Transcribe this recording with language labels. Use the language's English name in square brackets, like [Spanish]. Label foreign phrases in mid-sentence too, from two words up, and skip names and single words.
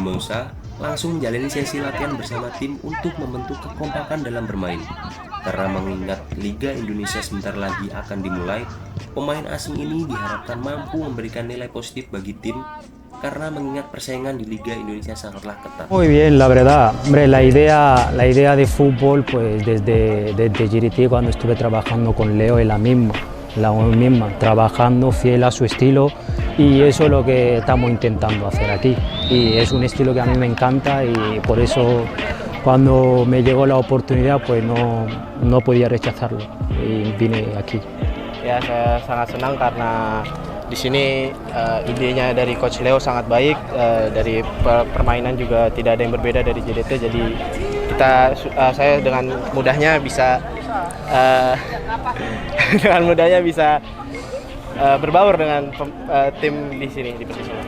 [Indonesian] Mausa langsung menjalani sesi latihan bersama tim untuk membentuk kekompakan dalam bermain. Karena mengingat Liga Indonesia sebentar lagi akan dimulai, pemain asing ini diharapkan mampu memberikan nilai positif bagi tim karena mengingat persaingan di Liga Indonesia sangatlah ketat. [Spanish] Muy bien, la verdad. Hombre, la idea de fútbol, pues desde GRT cuando estuve trabajando con Leo es la misma, trabajando fiel a su estilo, y eso es lo que estamos intentando hacer aquí. Y es un estilo que a mí me encanta, y por eso cuando me llegó la oportunidad pues no podía rechazarlo y vine aquí. [Indonesian] Ya, saya sangat senang karena di sini idenya dari Coach Leo sangat baik, dari permainan juga tidak ada yang berbeda dari JDT, jadi saya dengan mudahnya bisa berbaur dengan tim di sini di Persis Solo.